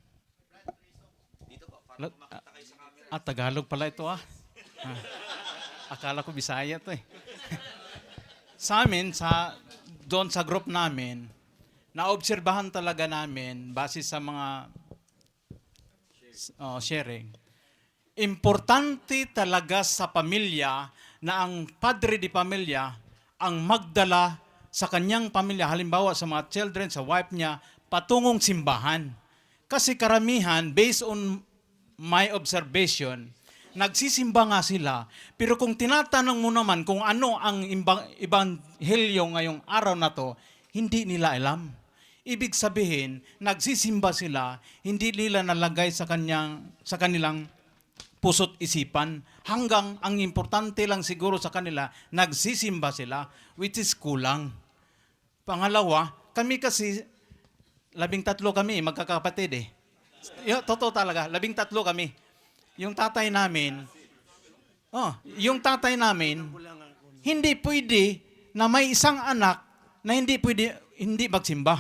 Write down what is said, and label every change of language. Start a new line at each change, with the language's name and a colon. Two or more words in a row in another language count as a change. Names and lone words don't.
Filipino: Tagalog pala ito Akala ko Bisaya to Sa amin, doon sa group namin, naobserbahan talaga namin, base sa mga sharing, importante talaga sa pamilya na ang padre de pamilya ang magdala sa kanyang pamilya, halimbawa sa mga children, sa wife niya, patungong simbahan. Kasi karamihan,
English: based on my observation,
Filipino: nagsisimba nga sila, pero kung tinatanong mo naman kung ano ang ebanghelyo ngayong araw na to, hindi nila alam. Ibig sabihin, nagsisimba sila, hindi nila nalagay sa kanilang puso't isipan. Hanggang ang importante lang siguro sa kanila, nagsisimba sila,
English: which is kulang.
Filipino: Pangalawa, kami kasi, 13 kami, magkakapatid Totoo talaga, 13 kami. Yung tatay namin, hindi pwede na may isang anak na hindi magsimba.